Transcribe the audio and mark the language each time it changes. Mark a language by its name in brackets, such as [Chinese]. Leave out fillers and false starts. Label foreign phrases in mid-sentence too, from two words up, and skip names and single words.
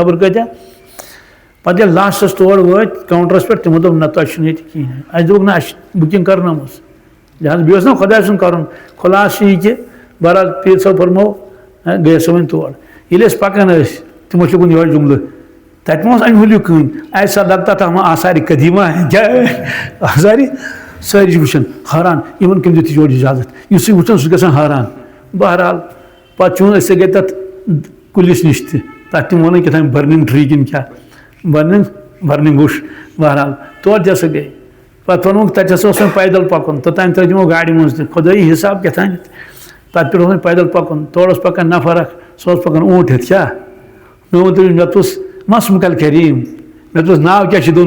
[Kashmiri] اَسہِ چھُ عیٖسا خبر کۭتیاہ. پتہ لاسٹس تور وٲتۍ کاؤنٹرس پٮ۪ٹھ تِمو دوٚپ نہ تۄہہِ چھُنہٕ ییٚتہِ کِہیٖنۍ اَسہِ دوٚپُکھ نہ اَسہِ بُکِنٛگ کَرنٲومٕژ لہٰذا بیٚیہِ اوس نا خۄداے سُنٛد کَرُن خُلاصہٕ چھُ یہِ کہِ بہرحال پیٖر صٲب فرمو گٔیے سۄ وۄنۍ تور ییٚلہِ أسۍ پَکان ٲسۍ تِمو چھُکُن یِہوے جُملہٕ تَتہِ ما اوس اَمہِ ہُلیُک کٕہٕنۍ [Urdu] ایسا لگتا تھا ہم آثارِ قدیٖمہ ہیں [Kashmiri] کیٛاہ آثارِ سٲری چھِ وٕچھان حٲران یِمن کٔمۍ دیُت یورٕ اِجازت یُس یہِ وٕچھان سُہ چھُ گژھان حٲران بہرحال پَتہٕ چون أسۍ گٔے تَتھ کُلِس نِش تہِ تَتھ تِم وَنان کیٛاہ تام [English] burning tree [Kashmiri] کِنہٕ کیٛاہ [English] burning bush [Kashmiri] بہرحال تور تہِ ہسا گٔے پَتہٕ ووٚنُکھ تَتہِ ہسا اوس وۄنۍ پیدل پَکُن توٚتام ترٛٲے تِمو گاڑِ منٛز تہِ خۄدٲیی حِساب کیٛاہ تام تَتھ پٮ۪ٹھ اوس وۄنۍ پیدل پَکُن تورٕ اوس پَکان نفر اکھ سُہ اوس پَکان اوٗنٛٹ ہٮ۪تھ کیٛاہ مےٚ ووٚن تٔمِس مےٚ دوٚپُس مسمُکل کریٖم مےٚ دوٚپُس ناو کیٛاہ چھُ